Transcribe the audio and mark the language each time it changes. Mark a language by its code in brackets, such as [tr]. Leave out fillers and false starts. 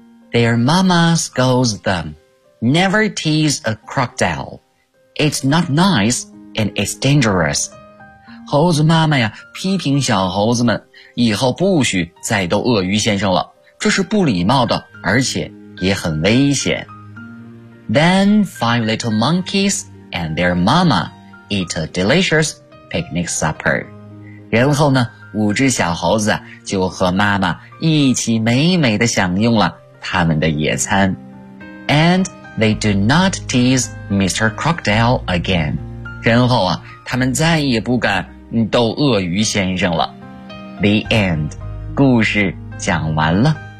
[en] Their mama scolds them. Never tease a crocodile. It's not nice and it's dangerous. [zh] 猴子妈妈呀，批评小猴子们。以后不许再逗鳄鱼先生了，这是不礼貌的，而且也很危险。 [en] Then five little monkeys and their mama eat a delicious picnic supper. [zh] 然后呢，五只小猴子就和妈妈一起美美地享用了他们的野餐。 [en] And they do not tease Mr. Crocodile again. [zh] 然后啊，他们再也不敢逗鳄鱼先生了。 [en] The end. [zh] 故事讲完了。